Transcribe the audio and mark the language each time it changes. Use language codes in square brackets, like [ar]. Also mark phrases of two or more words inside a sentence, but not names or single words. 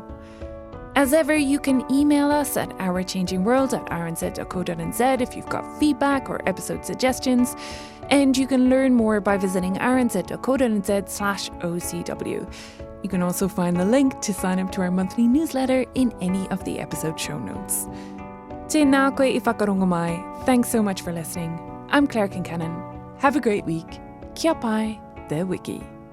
[en] As ever, you can email us at ourchangingworld@rnz.co.nz if you've got feedback or episode suggestions, and you can learn more by visiting rnz.co.nz/OCW. You can also find the link to sign up to our monthly newsletter in any of the episode show notes. [mi] Tēnā koe I whakarongo mai. [en] Thanks so much for listening. I'm Claire Kincannon. Have a great week. [mi] Kia pai, the wiki.